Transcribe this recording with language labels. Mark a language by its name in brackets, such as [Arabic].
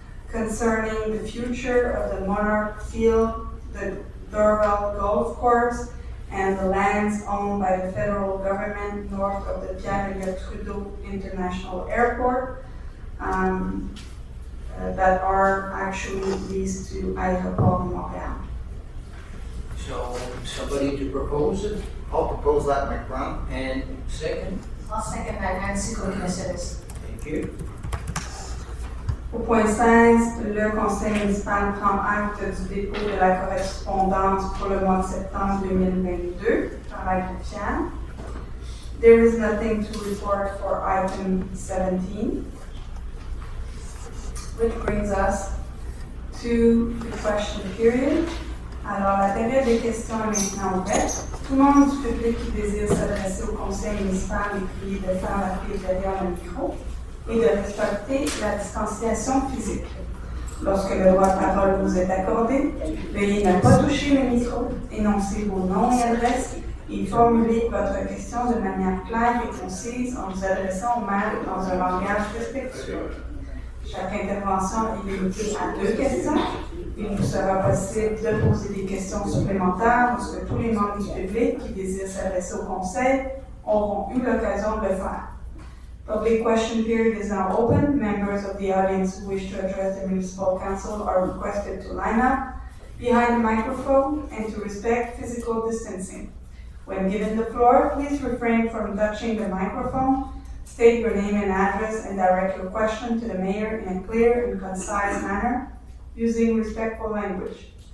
[English] concerning the future of the Monarch Field, the Dorval Golf Course, and the lands owned by the federal government north of the Pierre-Elliott Trudeau International Airport that are actually leased to Aéroport de Montréal. So somebody to propose it? I'll propose that, Mike Brown. And second? I'll second that, Nancy Coconus. Thank you. [French] Au point 16, le conseil municipal prend acte du dépôt de la correspondance pour le mois de septembre 2022 par item Pierre. [English] There is nothing to report for item 17, which brings us to the question period. [French] Alors, la période des questions est maintenant ouverte. Tout le monde du public qui désire s'adresser au conseil municipal est prié de faire la file derrière le micro et de respecter la distanciation physique. Lorsque le droit de parole vous est accordé, veuillez ne pas toucher le micro, énoncer vos noms et adresses et formuler votre question de manière claire et concise en vous adressant au maire dans un langage respectueux. Chaque intervention est limitée à 2 questions. Il vous sera possible de poser des questions supplémentaires lorsque tous les membres du public qui désirent s'adresser au conseil auront eu l'occasion de le faire. [English] Public question period is now open. Members of the audience who wish to address the municipal council are requested to line up behind the microphone and to respect physical distancing. When given the floor, please refrain from touching the microphone. State your name and address and direct your question to the mayor in a clear and concise manner using respectful language.